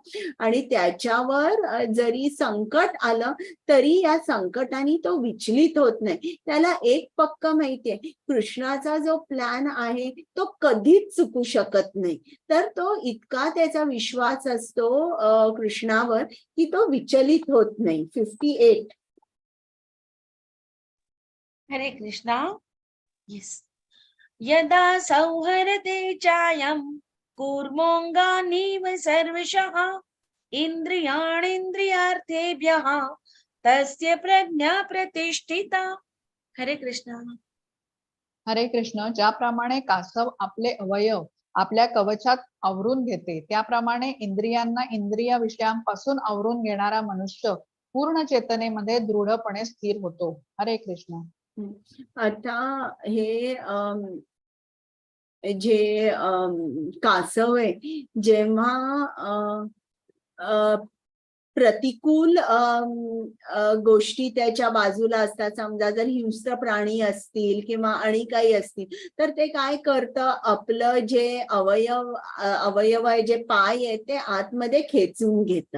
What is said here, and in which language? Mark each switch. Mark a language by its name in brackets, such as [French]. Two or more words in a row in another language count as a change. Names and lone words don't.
[Marathi] आणि त्याच्यावर जरी संकट आलं तरी या संकटाने तो विचलित होत नाही. त्याला एक पक्क माहितीये, कृष्णाचा जो प्लॅन आहे तो कधीच चुकू शकत नाही. तर तो इतका त्याचा विश्वास असतो कृष्णावर की तो विचलित होत नाही. 58. हरे कृष्णा. यस. [Sanskrit] यदा सौहरते चायं कूर्मोऽङ्गानीव सर्वशः इन्द्रियाणीन्द्रियार्थेभ्यः तस्य प्रज्ञा प्रतिष्ठिता. [Marathi] हरे कृष्णा. हरे कृष्ण. ज्याप्रमाणे कासव आपले अवयव आपल्या कवचात आवरून घेते, त्याप्रमाणे इंद्रियांना इंद्रिय विषयांपासून आवरून घेणारा मनुष्य पूर्ण चेतनेमध्ये दृढपणे स्थिर होतो. हरे कृष्ण. आता हे जे कासव आहे जेव्हा प्रतिकूल गोष्टी त्याच्या बाजूला असतात, समजा जर हिंस्र प्राणी असतील किंवा आणि काही असतील तर ते काय करतं, आपलं जे अवयव आहे, जे पाय आहे ते आतमध्ये खेचून घेतं.